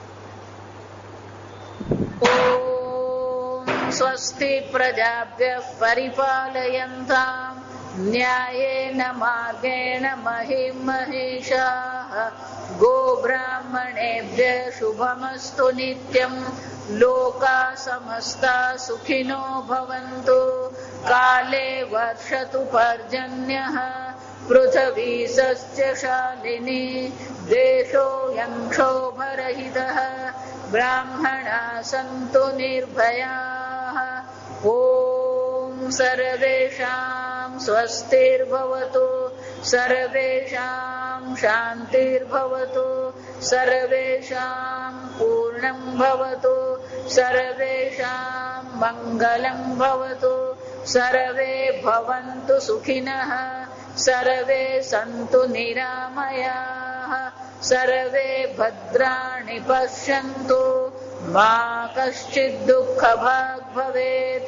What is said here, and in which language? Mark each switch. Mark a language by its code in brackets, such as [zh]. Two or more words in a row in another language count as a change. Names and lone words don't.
[sa] ઓમ સ્વસ્તિ પ્રજાભ્યઃ પરિપાલયન્તામ ન્યાયેન માર્ગેણ મહિં મહિષાઃ ગોબ્રાહ્મણેભ્યઃ શુભમસ્તુ નિત્યં લોકા સમસ્તા સુખિનો ભવન્તુ કાલે વર્ષતુ પર્જન્યઃ પૃથ્વી સસ્યશાલિની દેશોऽયં ક્ષોભરહિતઃ બ્રાહ્મણા સંતુ નિર્ભયા ॐ सर्वेषां स्वस्तिर्भवतु, सर्वेषां शान्तिर्भवतु, सर्वेषां पूर्णं भवतु, सर्वेषां मङ्गलं भवतु, सर्वे भवन्तु सुखिनः, सर्वे सन्तु निरामयाः, सर्वे भद्राणि पश्यन्तु, मा कश्चित् दुःखभाग् भवेत्।